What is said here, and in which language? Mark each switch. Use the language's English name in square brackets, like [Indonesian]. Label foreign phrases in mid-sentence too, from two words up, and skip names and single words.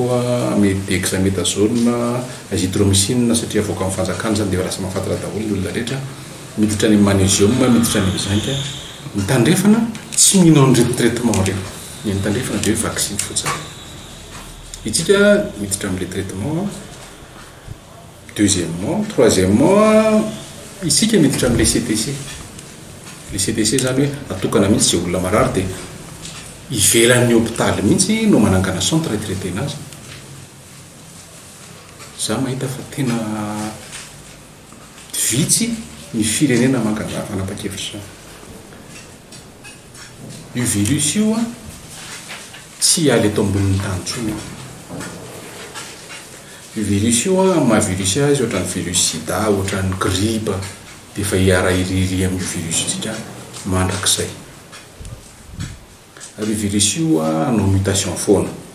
[Malagasy] amy dexamethasone azithromycine satria avoaka amin'ny fanjakana zany dia lasa mahafantatra daholo ny olona rehetra miditra any magnesium miditra any zinc mitandrefana tsy mino an'ireo traitement reo ny mitandrefana dia hoe vaccine fotsiny itsika miditra amin'le [French] traitement deuxièmement troisièmement [Malagasy] isika miditra amin'le CTC le CTC zany hoe atokana mihitsy zay olona marary dia ivelan'ny hôpitaly mihitsy no manangana [French] centre traité [Malagasy] nazy za mahita fa tena vitsy ny firenena manapa-kevitra io virus io a tsy aly eto ambonin'ny tany tsony io virus io a mahavirus azy ohatran'ny virus sida ohatran'ny grippe dia efa hiara-iriry amin'io virus tsika mandrakizay ary virus io a no mutation foana